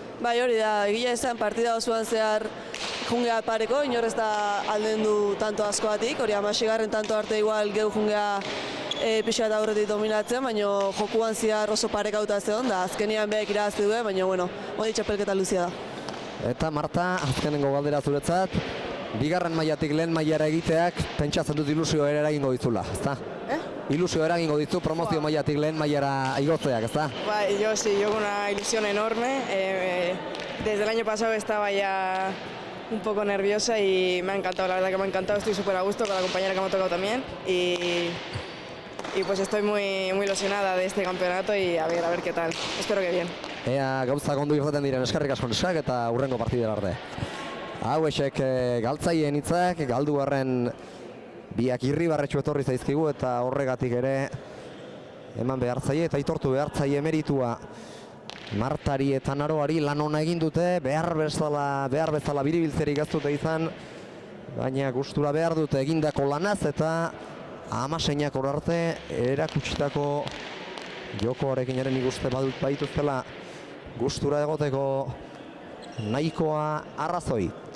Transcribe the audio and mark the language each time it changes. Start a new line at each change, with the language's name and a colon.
Basque: Bai, hori da, egia esan partida osoan zehar jungea pareko, inor ez da aldendu tanto askoatik, hori 16garren tanto arte igual geu jungea pixka eta aurretik dominatzen, baina jokuan zehar oso parekauta zeon, da azkenian behek irabazte duen, baina hori txapelketa luzia da. Eta Marta, azkenengo galdera zuretzat, bigarren mailatik lehen mailara egiteak pentsatzen dut ilusio ere eragingo dizula, ezta? Ilusio eragingo dizu promozio mailatik lehen mailara igotzeak, ¿está?
Spanish: Yo sí, yo con una ilusión enorme. Desde el año pasado estaba ya un poco nerviosa y me ha encantado, la verdad que me ha encantado. Estoy súper a gusto con la compañera que me ha tocado también y pues estoy muy ilusionada de este campeonato y a ver qué tal. Espero que bien.
Basque: Ea gauzak ondo irten diren, eskerrik asko neskak eta hurrengo partidera arte. Hauexek galtzaien hitzak, galduarren biak irribarretxu etorri zaizkigu eta horregatik ere eman behartzaie eta aitortu behartzaie meritua Martari eta Naroari lan ona egin dute, behar bezala biribiltzerik ez dute izan, baina gustura behar dute egindako lanaz eta 16ak arte erakutsitako jokoarekin ere nik uste badut baituztela gustura egoteko nahikoa arrazoi.